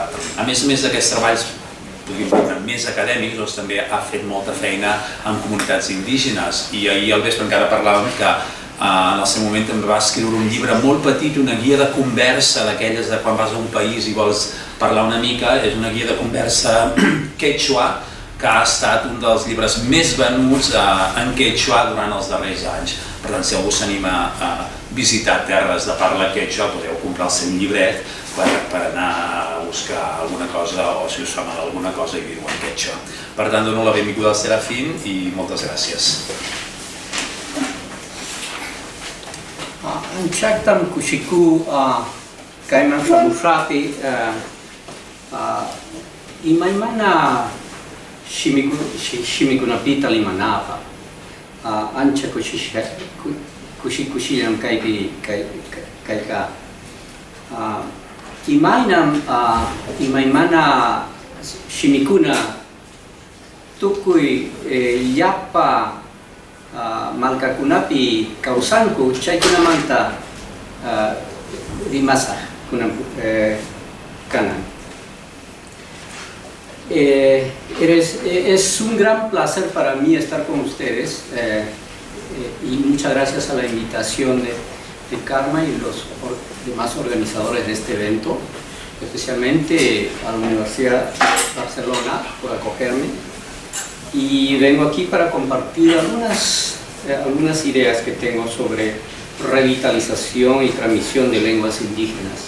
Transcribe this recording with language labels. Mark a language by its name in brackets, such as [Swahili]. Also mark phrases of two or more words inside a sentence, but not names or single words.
[Catalan] A més d'aquests treballs més acadèmics, doncs també ha fet molta feina en comunitats indígenes i ahir al vespre encara parlàvem que en el seu moment també va escriure un llibre molt petit, una guia de conversa d'aquelles de quan vas a un país i vols parlar una mica, és una guia de conversa quechua que ha estat un dels llibres més venuts en quechua durant els darrers anys. Per tant, si algú s'anima a visitar terres de parla quechua, podeu comprar el seu llibret per anar a buscar alguna cosa o si us fa mal alguna cosa i dir-ho en quechua. Per tant, dono la benvinguda al Serafín i moltes gràcies. [Quechua] Nchaktam kushiku kaiman sabusapi imaimana shimikunapita limanapa ancha kushikushiyam kaika imainam imaimana shimikuna tukui yapa malkakunapi kawsanku chaykunamanta rimasa kunan kanan. [Spanish] Es un gran placer para mí estar con ustedes y muchas gracias a la invitación de Karma y los demás organizadores de este evento, especialmente a la Universidad de Barcelona por acogerme, y vengo aquí para compartir algunas ideas que tengo sobre revitalización y transmisión de lenguas indígenas.